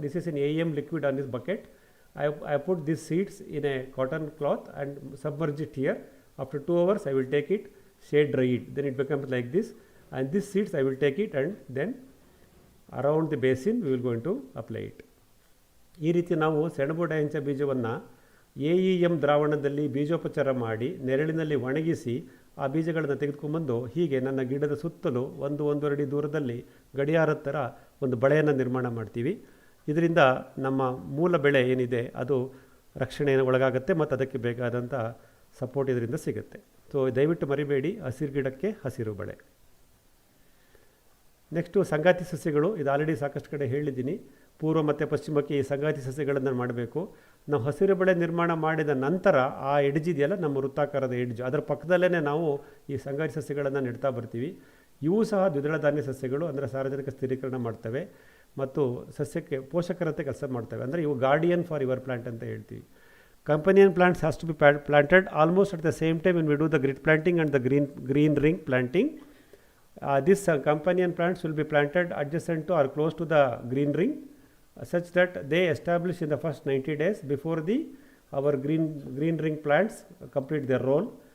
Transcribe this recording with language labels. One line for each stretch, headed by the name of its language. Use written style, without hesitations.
English: This is an AEM liquid on this bucket. I put these seeds in a cotton cloth and submerge it here. After 2 hours, I will take it, shade dry it. Then it becomes like this. And these seeds, I will take it and then around the basin, we will going to apply it.
Kannada: ಈ ರೀತಿ ನಾವು ಸೆಣಬು ಡಯಾಂಚ ಬೀಜವನ್ನು AEM ದ್ರಾವಣದಲ್ಲಿ ಬೀಜೋಪಚಾರ ಮಾಡಿ ನೆರಳಿನಲ್ಲಿ ಒಣಗಿಸಿ ಆ ಬೀಜಗಳನ್ನು ತೆಗೆದುಕೊಂಡ್ಬಂದು ಹೀಗೆ ನನ್ನ ಗಿಡದ ಸುತ್ತಲೂ 1-1.5 ಅಡಿ ದೂರದಲ್ಲಿ ಗಡಿಯಾರದ ಥರ ಒಂದು ಬಳೆಯನ್ನು ನಿರ್ಮಾಣ ಮಾಡ್ತೀವಿ. ಇದರಿಂದ ನಮ್ಮ ಮೂಲ ಬೆಳೆ ಏನಿದೆ ಅದು ರಕ್ಷಣೆಯನ್ನು ಒಳಗಾಗುತ್ತೆ ಮತ್ತು ಅದಕ್ಕೆ ಬೇಕಾದಂಥ ಸಪೋರ್ಟ್ ಇದರಿಂದ ಸಿಗುತ್ತೆ. ಸೊ ದಯವಿಟ್ಟು ಮರಿಬೇಡಿ, ಹಸಿರು ಗಿಡಕ್ಕೆ ಹಸಿರು ಬಳೆ. ನೆಕ್ಸ್ಟು ಸಂಗಾತಿ ಸಸ್ಯಗಳು. ಇದು ಆಲ್ರೆಡಿ ಸಾಕಷ್ಟು ಕಡೆ ಹೇಳಿದ್ದೀನಿ. ಪೂರ್ವ ಮತ್ತು ಪಶ್ಚಿಮಕ್ಕೆ ಈ ಸಂಗಾತಿ ಸಸ್ಯಗಳನ್ನು ಮಾಡಬೇಕು. ನಾವು ಹಸಿರು ಬೆಳೆ ನಿರ್ಮಾಣ ಮಾಡಿದ ನಂತರ ಆ ಎಡ್ಜಿದೆಯಲ್ಲ, ನಮ್ಮ ವೃತ್ತಾಕಾರದ ಎಡ್ಜು, ಅದರ ಪಕ್ಕದಲ್ಲೇ ನಾವು ಈ ಸಂಗಾತಿ ಸಸ್ಯಗಳನ್ನು ನೆಡ್ತಾ ಬರ್ತೀವಿ. ಇವು ಸಹ ದ್ವಿದಳ ಧಾನ್ಯ ಸಸ್ಯಗಳು, ಅಂದರೆ ಸಾರ್ವಜನಿಕ ಸ್ಥಿರೀಕರಣ ಮಾಡ್ತವೆ ಮತ್ತು ಸಸ್ಯಕ್ಕೆ ಪೋಷಕರಂತೆ ಕೆಲಸ ಮಾಡ್ತವೆ. ಅಂದರೆ ಇವು
English: guardian for your plant
Kannada: ಅಂತ ಹೇಳ್ತೀವಿ.
English: Companion plants has to be planted almost at the same time when we do the grid planting and the green ring planting. These companion plants will be planted adjacent to or close to the green ring, such that they establish in the first 90 days before our green ring plants complete their role.